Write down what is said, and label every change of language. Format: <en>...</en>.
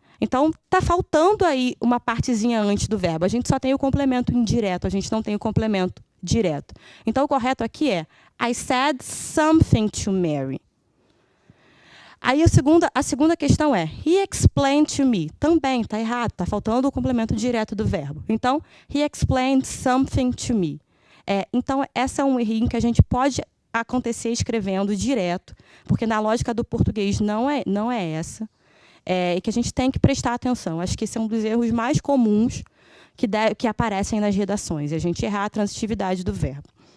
<pt>Então, está faltando aí uma partezinha antes do verbo. A gente só tem o complemento indireto, a gente não tem o complemento direto. Então, o correto aqui é</pt> <en>I said something to Mary.</en> <pt>Aí a segunda questão é</pt> <en>he explained to me.</en> <pt>Também está errado, está faltando o complemento direto do verbo. Então,</pt> <en>he explained something to me.</en> <pt>Então, essa é um errinho que a gente pode acontecer escrevendo direto, porque na lógica do português não é essa. E que a gente tem que prestar atenção. Acho que esse é um dos erros mais comuns que aparecem nas redações. A gente errar a transitividade do verbo.</pt>